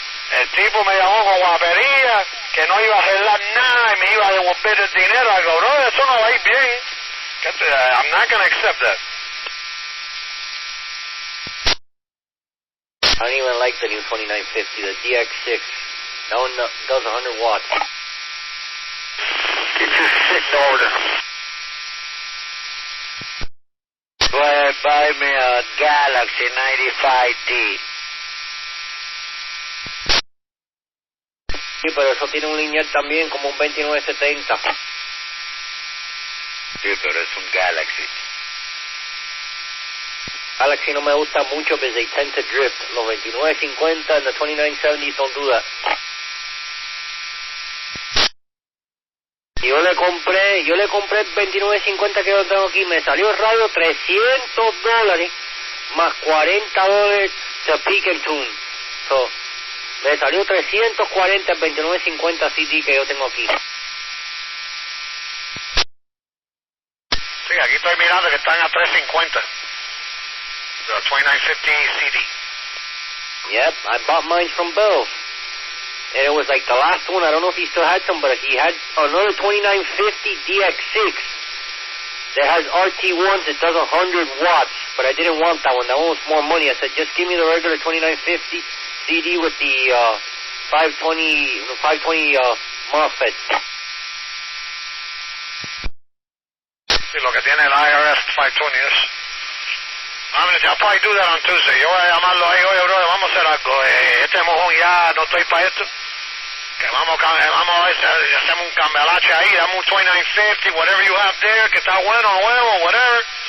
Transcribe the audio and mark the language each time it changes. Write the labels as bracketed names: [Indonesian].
[Spanish] El tipo me llamó con guapería, que no iba a arreglar nada y me iba a devolver el dinero. [English] I go, [Spanish] bro, eso no va a ir bien. [English] I'm not going to accept that. I don't even like the new 2950, the DX6. That one does 100 watts. It's just sitting over there. Go ahead, buy me a Galaxy 95D. [Spanish] Sí, pero eso tiene un lineal también, como un 2970. Sí, pero es un Galaxy. [English] Galaxy [Spanish] no me gusta mucho [English] because they tend to drift. [Spanish] Los [English] 2950 and the 2970s don't do that. [Spanish] Yo le compré el 2950 que yo tengo aquí, me salió el radio $300 más $40 de pick and tune. So, me salió 340 el 2950 CD que yo tengo aquí. Sí, aquí estoy mirando que están a 350. [English] The 2950 CD. Yep, I bought mine from Bill. And it was like the last one, I don't know if he still had some, but he had another 2950 DX6 that has RT1s that does 100 watts. but I didn't want that one. That one was more money. I said, just give me the regular 2950 CD with the 520 MOSFET. [Spanish] Sí, lo que tiene el IRS 520 es... [English] I'll probably do that on Tuesday. [Spanish] Yo voy a llamarlo ahí, oye, bro, vamos a hacer algo. Este mojón ya no estoy para esto. Que vamos a ver si hacemos un cambalache ahí, damos un 2950, [English] whatever you have there, [Spanish] que está bueno, nuevo, whatever.